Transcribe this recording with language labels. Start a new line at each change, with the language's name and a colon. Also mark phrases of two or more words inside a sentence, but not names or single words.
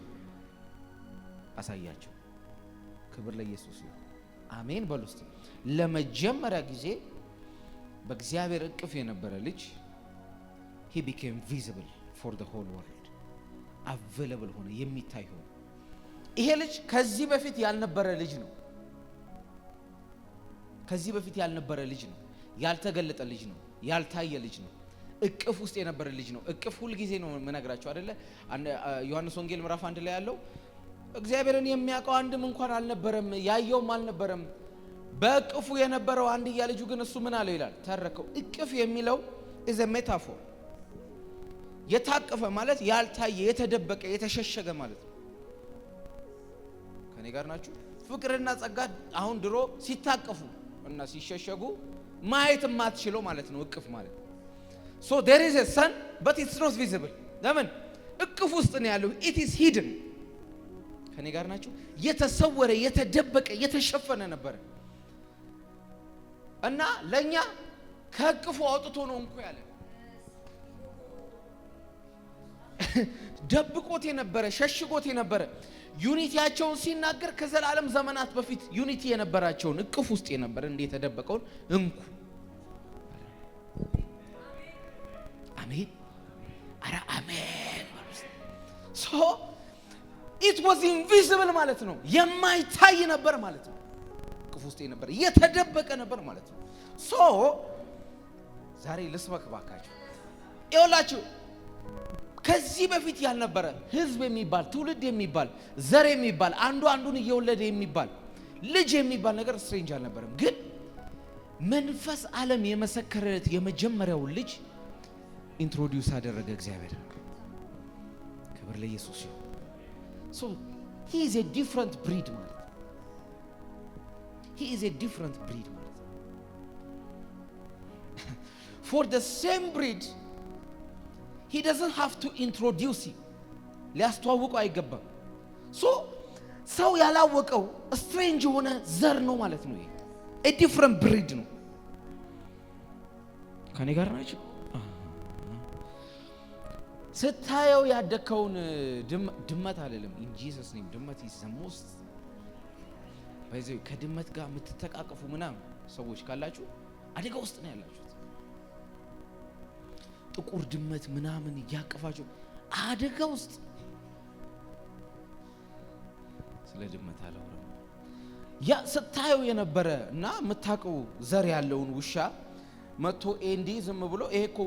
Amharic: አሳያቸው ክብር ለኢየሱስ ይሁን አሜን በሉስቲ ለመጀመሪያ ጊዜ በእግዚአብሔር እቅፍ የነበረ ልጅ
English: he became visible for the whole world available
Amharic: ሆነ የሚታይ ሆነ ይሄ ልጅ ከዚህ በፊት ያልነበረ ልጅ ነው ከዚህ በፊት ያልነበረ ልጅ ነው ያልተገለጠ ልጅ ነው ያልታየ ልጅ ነው እቅፍ ውስጥ የነበረ ልጅ ነው እቅፍ ሁሉ ጊዜ ነው መነግራችሁ አይደለ ዮሐንስ ወንጌል ምዕራፍ 1 ላይ ያለው እግዚአብሔርን የሚያውቀው አንድም እንኳን አልነበረም ያየውም አልነበረም በእቅፉ የነበረው አንድያ ልጁ ግን እሱ ምን አለው ይላል ተረከው እቅፍ የሚለው
English: is a metaphor
Amharic: የታቀፈ ማለት ያልታየ የተደበቀ የተሸሸገ ማለት ነው ከኔ ጋር ናችሁ ፍቅርና ጸጋ አሁን ድሮ ሲታቀፉ እና ሲሸሸጉ ማየት ማትችለው ማለት ነው እቅፍ ማለት
English: so there is a sun but it's not visible
Amharic: ለምን እቅፍ ውስጥ ነው ያለው
English: it is hidden
Amharic: ከኔ ጋር ናችሁ የተሰወረ የተደበቀ የተሸፈነ ነበር እና ለኛ ከእቅፉ አውጥቶ ነው እንኳ ያለ ደብቆት የነበረ ሸሽጎት የነበረ ዩኒቲያቸውን ሲናገር ከዘላለም ዘመናት በፊት ዩኒቲ የነበራቸውን እቅፍ ውስጥ የነበረ እንደ ተደበቀውን እንኩ አሜን አራ አሜን
English: so it was invisible
Amharic: ማለት ነው የማይታይ ነበር ማለት ነው እቅፍ ውስጥ የነበረ የተደበቀ ነበር ማለት ነው so ዛሬ ልስበክ ባካችሁ ይኸውላችሁ ከዚህ በፊት ያልነበረ ህዝብ የሚባል ትውልድ የሚባል ዘር የሚባል አንዱ አንዱን እየወለደ የሚባል ልጅ የሚባል ነገር ስትሬንጅ አልነበረም ግን መንፈስ ዓለም የመሰከረለት የመጀመሪያው ልጅ ኢንትሮዲዩስ አደረገ እግዚአብሔር ክብር ለኢየሱስ ይሁን
English: so he is a different breed
Amharic: ማለት
English: he is a different breed
Amharic: ማለት
English: for the same breed he doesn't have to introduce him
Amharic: ሊያስተዋውቀው አይገባም so ሰው ያላወቀው strange ሆነ ዘር ነው ማለት ነው
English: a different breed
Amharic: ነው ከኔ ጋር ናችሁ ስታየው ያደከውን ድመት አይደለም
English: in Jesus name
Amharic: ድመት
English: is the most
Amharic: በዚህ ከድመት ጋር የምትተቃቀፉ ምናም ሰዎች ካላችሁ አደጋ ውስጥ ነው ያላችሁት ጥቁር ድመት ምናምን ያቀፋችሁ አደጋ ውስጥ ስለ ድመት አላወራም ያ ስታየው የነበረ እና መታቀው ዘር ያለውን ውሻ መጥቶ ኤንዲ ዝም ብሎ ይሄ እኮ